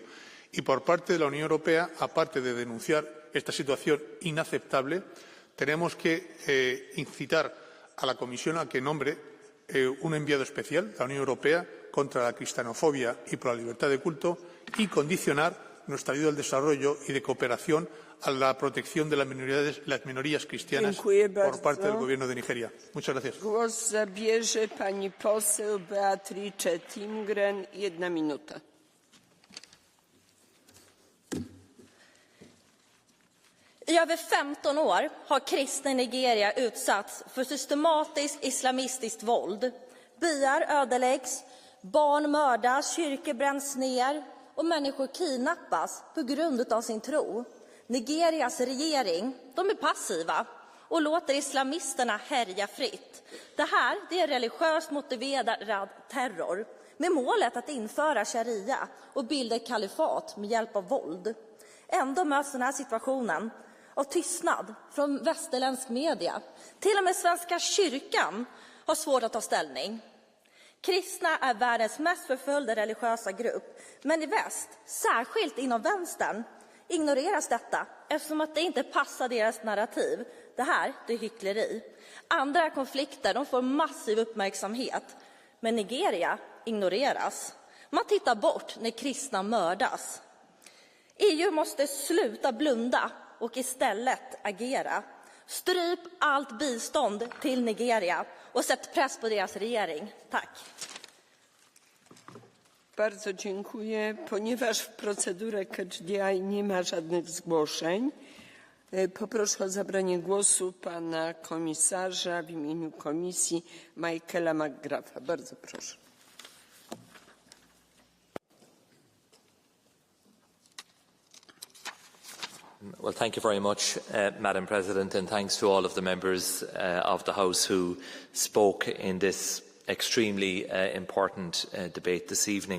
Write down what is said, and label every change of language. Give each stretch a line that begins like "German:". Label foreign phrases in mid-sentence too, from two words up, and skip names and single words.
Spanish: Y por parte de la Unión Europea, aparte de denunciar esta situación inaceptable, tenemos que incitar a la Comisión a que nombre un enviado especial de la Unión Europea contra la cristianofobia y por la libertad de culto, y condicionar nuestra ayuda al desarrollo y de cooperación a la protección de las minorías cristianas por parte del Gobierno de Nigeria. Muchas gracias.
Polish: Głos zabierze pani poseł Beatrice Timgren. 1 minuta.
Swedish: I över 15 år har kristna i Nigeria utsatts för systematiskt islamistiskt våld. Byar ödeläggs, barn mördas, kyrkor bränns ner och människor kidnappas på grund av sin tro. Nigerias regering, de är passiva och låter islamisterna härja fritt. Det här är religiöst motiverad terror med målet att införa sharia och bilda ett kalifat med hjälp av våld. Ändå möts den här situationen av tystnad från västerländsk media. Till och med Svenska kyrkan har svårt att ta ställning. Kristna är världens mest förföljda religiösa grupp, men i väst, särskilt inom vänstern, ignoreras detta eftersom att det inte passar deras narrativ. Det här är hyckleri. Andra konflikter, de får massiv uppmärksamhet, men Nigeria ignoreras. Man tittar bort när kristna mördas. EU måste sluta blunda och istället agera. Stryp allt bistånd till Nigeria och sätt press på deras regering. Tack.
Polish: Bardzo dziękuję. Ponieważ w procedurze Catch the Eye nie ma żadnych zgłoszeń, poproszę o zabranie głosu pana komisarza w imieniu komisji Michaela McGratha. Bardzo proszę.
English: Well, thank you very much, Madam President, and thanks to all of the members of the House who spoke in this extremely important debate this evening.